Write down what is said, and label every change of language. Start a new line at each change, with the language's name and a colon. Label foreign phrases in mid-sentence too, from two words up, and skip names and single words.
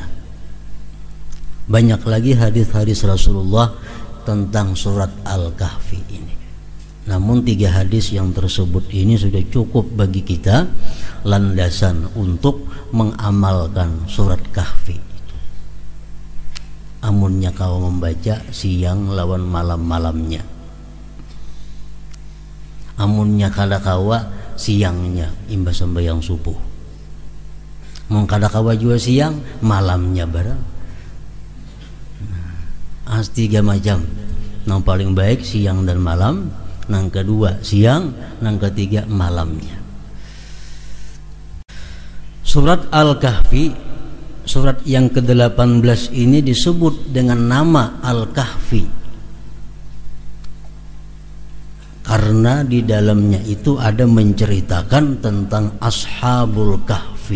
Indonesian: Banyak lagi hadis-hadis Rasulullah tentang surat Al-Kahfi ini. Namun 3 hadis yang tersebut ini sudah cukup bagi kita landasan untuk mengamalkan surat Kahfi.
Banjar: Amunnya kau membaca siang lawan malam-malamnya, amunnya kada kawa siangnya imbas sembahyang subuh, mun kada kawa juga siang malamnya barang.
Indonesian: As 3 macam, yang paling baik siang dan malam, yang kedua siang, yang ketiga malamnya. Surat Al-Kahfi, surat yang ke-18 ini disebut dengan nama Al-Kahfi karena di dalamnya itu ada menceritakan tentang Ashabul Kahfi.